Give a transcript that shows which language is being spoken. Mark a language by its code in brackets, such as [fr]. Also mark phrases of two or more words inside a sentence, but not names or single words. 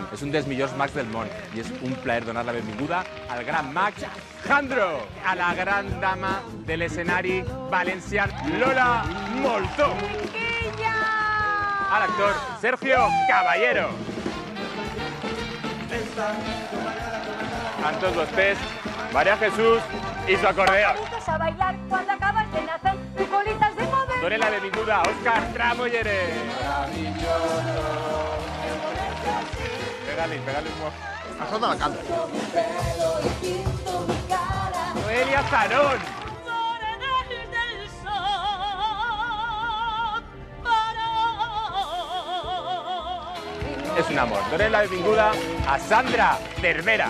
[ca] És un dels millors mags del món i és un plaer donar la benvinguda al gran mag Jandro, a la gran dama de l'escenari valencià Lola Moltó, a l'actor Sergio Caballero. Amb tots vostès, [es] María Jesús y su acordeón. A bailar cuando acabas de nacer, tu colita de mover. [ca] Donen la benvinguda a Òscar Tramollere. [es] Maravilloso. Pégale un poco. [ca] Això de la canta. Noelia Zarón. És un amor. Donem la benvinguda a Sandra Cervera.